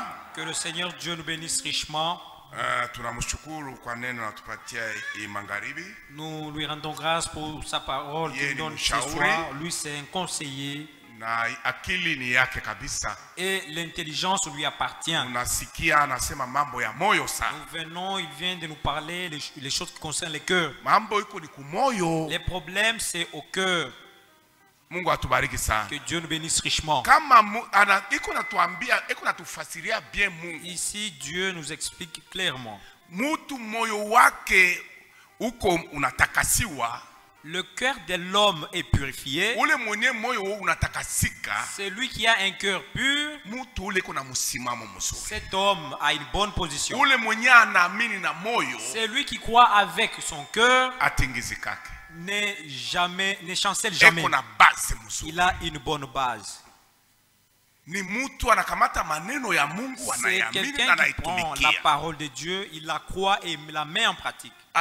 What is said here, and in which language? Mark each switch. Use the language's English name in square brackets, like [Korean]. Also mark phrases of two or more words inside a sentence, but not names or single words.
[French] Que le Seigneur Dieu nous bénisse richement. [Swahili] Tunamshukuru kwa neno natupatia magharibi. [French] Nous lui rendons grâce pour sa parole qu'il donne ce soir. Lui c'est un conseiller. [Swahili] Na akili ni yake kabisa. [French] Et l'intelligence lui appartient. [Swahili] Unasikia anasema mambo ya moyo sana. [French] Nous venons, il vient de nous parler les choses qui concernent le cœur. [Swahili] Mambo iko ni kumoyo. [French] Les problèmes c'est au cœur. [Swahili] Mungu atubariki sana. [French] Que Dieu nous bénisse richement. [Swahili] Kama iko natuambia, iko natufasiria bien Mungu. [French] Ici Dieu nous explique clairement. [Swahili] Mutu moyo wake uko unatakasiwa. [French] Le cœur de l'homme est purifié. [Swahili] Ule mwenye moyo unatakasika. [French] C'est lui qui a un cœur pur. [Swahili] Mutu ule kuna msimamo mzuri. [French] Cet homme a une bonne position. [Swahili] Ule mwenye anaamini na moyo. [French] C'est lui qui croit avec son cœur. [Swahili] Atingizikake. [French] Ne chancelle jamais. Il a une bonne base. C'est quelqu'un qui prend la parole de Dieu, il la croit et la met en pratique.